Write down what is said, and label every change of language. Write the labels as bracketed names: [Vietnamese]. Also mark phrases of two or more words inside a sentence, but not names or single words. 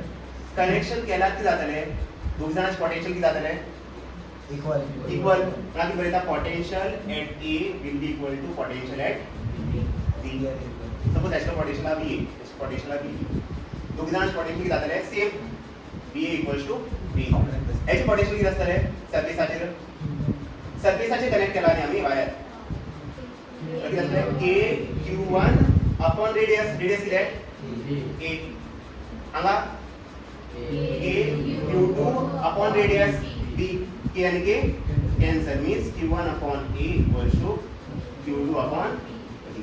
[Konkani] कनेक्शन केल्यार कितें जातलें, दोग जाणांचे पोटेंशियल कितें जातलें, इक्वल इक्वल. म्हणल्यार कितें बरयता, [English] potential at A will be equal to potential at B. suppose each potential [Konkani] हा बी, [English] each potential [Konkani] हा बी, दोग जाणांचे पोटेंशियल कितें जातलें, [English] same B A equals to B. each potential [Konkani] कितें आसतलें, सरफेसाचेर कनेक्ट केला न्ही आमी वायर, कितें जातलें, [English] K Q1 upon radius [Konkani] कितें ए, हांगा [English] K Q2 upon radius B, [Konkani] के आनी के कैंसल, [English] means Q1 upon A equals to Q2 upon B.